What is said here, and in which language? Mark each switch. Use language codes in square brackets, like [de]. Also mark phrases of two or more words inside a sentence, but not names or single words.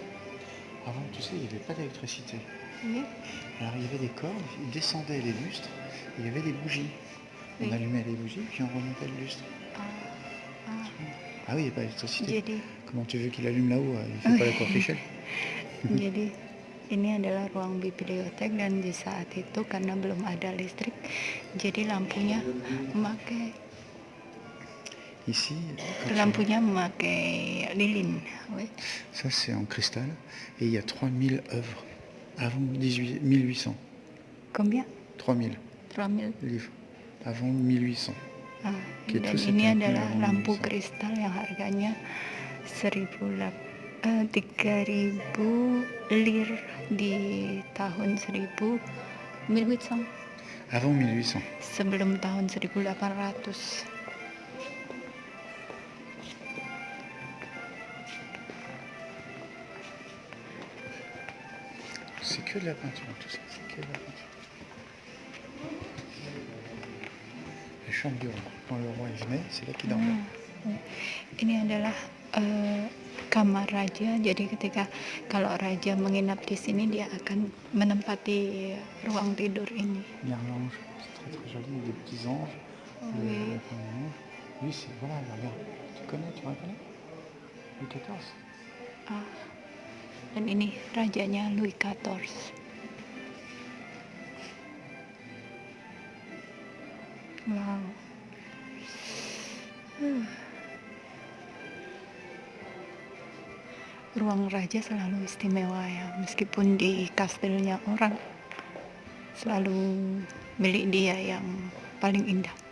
[fr] Avant, tu sais, il n'y avait pas d'électricité. Oui. Alors, il y avait des cordes, ils descendaient les lustres, il y avait des bougies. On Oui. allumait les bougies, puis on remontait le lustre. Ah oui, il n'y a pas d'électricité. [id] Jadi [fr] Comment tu veux qu'il allume là-haut? Il ne fait pas la courte échelle. [id] Jadi ini adalah ruang bibliotek dan di saat itu karena belum ada listrik, jadi lampunya memakai [fr] Ici, [id] lilin. Oui. [fr] ça c'est en cristal, et il y a 3000 œuvres avant 1800. Combien? 3000. Ramil. livre, avant 1800. [id] Gitu, Dan [fr] c'était [id] ini [fr] un peu [id] adalah [fr] avant [id] lampu [fr] 1800. [id] kristal yang harganya 3.000 lir di tahun 1800, [fr] Avant 1800. [id] sebelum tahun 1800. [fr] C'est que de la peinture, tout ça, c'est que de la peinture. La chambre du roi. Quand le roi il venait, c'est là qu'il dormait. [id] Ini adalah kamar raja. Jadi ketika kalau raja menginap di sini, dia akan menempati ruang tidur ini. [fr] Il y a un ange, c'est très très joli, des petits anges. Oui. Le premier ange. Lui, c'est voilà, regarde. Tu connais, tu reconnais Louis XIV. [id] Dan ini rajanya Louis XIV. Wow. Ruang raja selalu istimewa ya, meskipun di kastilnya orang, selalu milik dia yang paling indah.